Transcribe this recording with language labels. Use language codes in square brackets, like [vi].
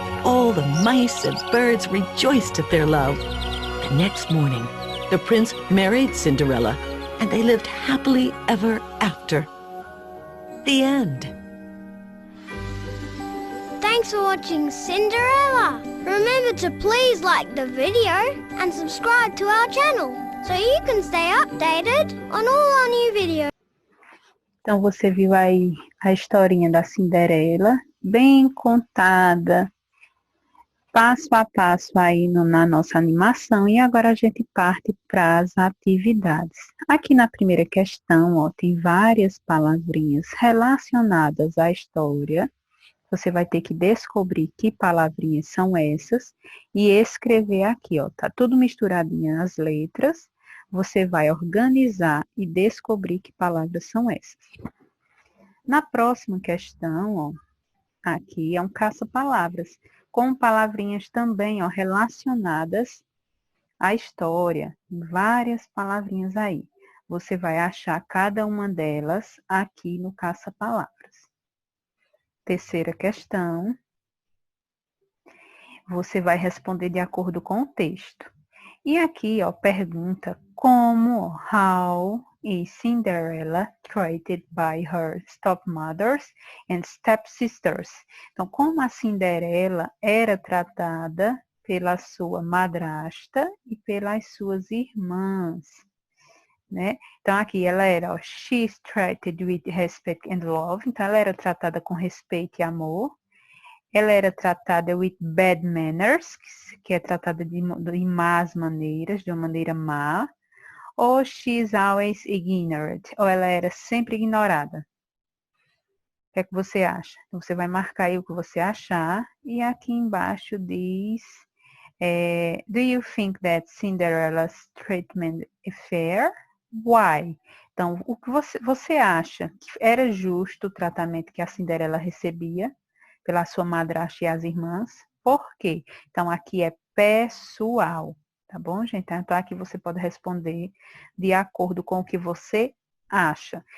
[en] All the mice and birds rejoiced at their love. The next morning, the prince married Cinderella, and they lived happily ever after. The end. Thanks for watching Cinderella. Remember to please like the video and subscribe to our channel so you can stay updated on all our new videos. [pt] Então você viu aí a historinha da Cinderela, bem contada, passo a passo aí na nossa animação, e agora a gente parte para as atividades. Aqui na primeira questão, ó, tem várias palavrinhas relacionadas à história. Você vai ter que descobrir que palavrinhas são essas e escrever aqui, ó, tá tudo misturadinho as letras. Você vai organizar e descobrir que palavras são essas. Na próxima questão, ó, aqui é um caça-palavras, com palavrinhas também, ó, relacionadas à história. Várias palavrinhas aí. Você vai achar cada uma delas aqui no caça-palavras. Terceira questão. Você vai responder de acordo com o texto. E aqui, ó, pergunta como, [en] how is Cinderella treated by her stepmothers and stepsisters? [pt] Então, como a Cinderela era tratada pela sua madrasta e pelas suas irmãs, né? Então, aqui ela era, ó, [en] she's treated with respect and love. [pt] Então, ela era tratada com respeito e amor. Ela era tratada [en] with bad manners, [pt] que é tratada de más maneiras, de uma maneira má. Ou [en] she's always ignored, [pt] ou ela era sempre ignorada. O que é que você acha? Então, você vai marcar aí o que você achar. E aqui embaixo diz, [en] do you think that Cinderella's treatment is fair? Why? [pt] Então, o que você acha que era justo o tratamento que a Cinderela recebia pela sua madrasta e as irmãs? Por quê? Então, aqui é pessoal, tá bom, gente? Então, aqui você pode responder de acordo com o que você acha.